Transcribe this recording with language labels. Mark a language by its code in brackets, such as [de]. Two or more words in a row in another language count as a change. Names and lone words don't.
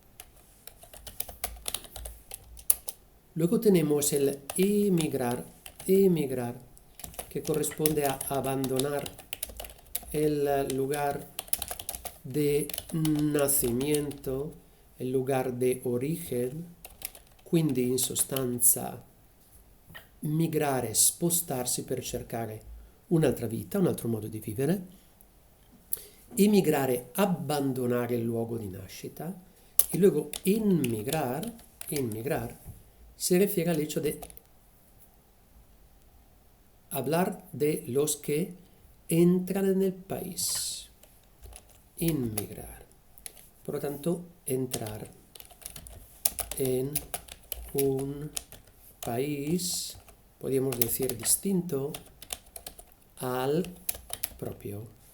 [es] Luego tenemos el emigrar, que corresponde a abandonar el lugar de nacimiento, il lugar de origen, [it] quindi in sostanza migrare, spostarsi per cercare un'altra vita, un altro modo di vivere. Emigrare, abbandonare il luogo di nascita. [es] Y luego inmigrar se refiere al hecho de hablar de los que entran en el país. Inmigrar. Por lo tanto, entrar en un país, podríamos decir, distinto al propio.